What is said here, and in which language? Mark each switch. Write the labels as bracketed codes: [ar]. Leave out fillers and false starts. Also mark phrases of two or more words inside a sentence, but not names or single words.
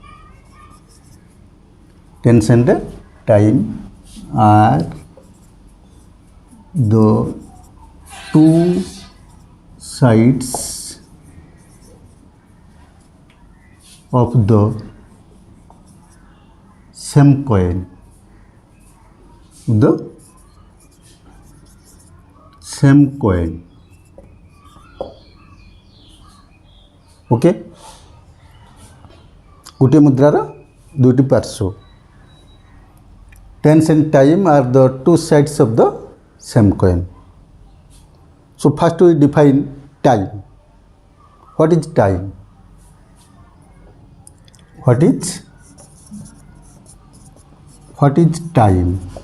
[en] Tense and time are the two sides of the same coin. The same coin. [or] Okay, ଗୋଟେ ମୁଦ୍ରାର ଦୁଇଟି ପାର୍ଶ୍ୱ. [en] Tense and time are the two sides of the same coin. So first we define time. What is time? What is time?